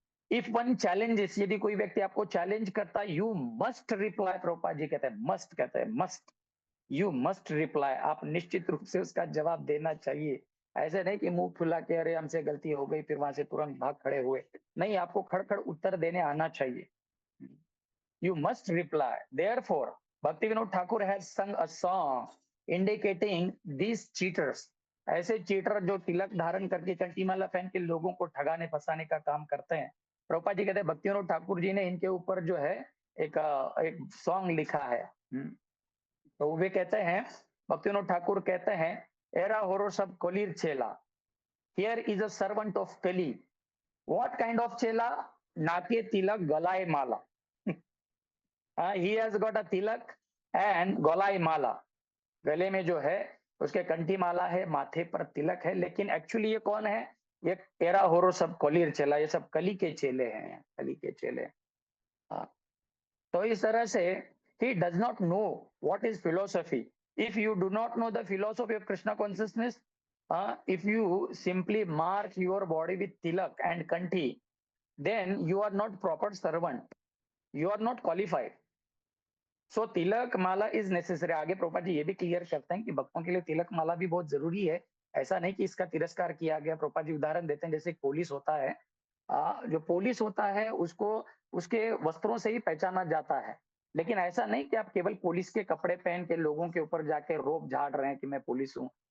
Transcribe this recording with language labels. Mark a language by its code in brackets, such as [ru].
[en] if one challenges, [hi] यदि कोई व्यक्ति आपको चैलेंज करता है, [en] You must reply. [hi] Prabhupada ji कहते हैं मस्ट, कहते हैं मस्ट, [en] You must reply. [hi] आप निश्चित रूप से उसका जवाब देना चाहिए। ऐसे नहीं कि मुंह फुला के अरे हमसे गलती हो गई फिर वहां से तुरंत भाग खड़े हुए। नहीं, आपको खड़ उत्तर देने आना चाहिए। [en] You must reply. Therefore, Bhaktivinoda Thakur has sung a song indicating these cheaters. [hi] ऐसे चीटर जो तिलक धारण करके कंटीमाला पहन के लोगों को ठगाने फंसाने का काम करते हैं। प्रभुपाद जी कहते हैं भक्तिविनोद ठाकुर जी ने इनके ऊपर जो है एक सॉन्ग लिखा है। तो वे कहते हैं, भक्तिविनोद ठाकुर कहते हैं, [bn] एरा होरो सब कोलीर चेला, [en] Here is a servant of Kali. What kind of chela? [bn] नाके तिलक गलाए माला। [en] he has got a tilak and [bn] गोलाई माला। [hi] गले में जो है उसके कंठी माला है, माथे पर तिलक है, लेकिन एक्चुअली ये कौन है? ये [bn] एरा होरो सब कोलीर चेला, [hi] ये सब कली के चेले हैं, कली के चेले। तो इस तरह से [en] he does not know what is philosophy. If you do not know the philosophy of Krishna consciousness, if you simply mark your body with tilak and kanthi, then you are not proper servant, you are not qualified. So tilak mala is necessary. [hi] आगे प्रभुपाद जी ये भी clear करते हैं कि भक्तों के लिए तिलक माला भी बहुत जरूरी है। ऐसा नहीं कि इसका तिरस्कार किया गया। प्रभुपाद जी उदाहरण देते हैं, जैसे पुलिस होता है, जो पुलिस होता है उसको उसके वस्त्रों से ही पहचाना जाता है। लेकिन ऐसा नहीं कि आप केवल पुलिस के कपड़े पहन के लोगों के ऊपर जाके रोब झाड़ रहे हैं कि मैं पुलिस हूँ।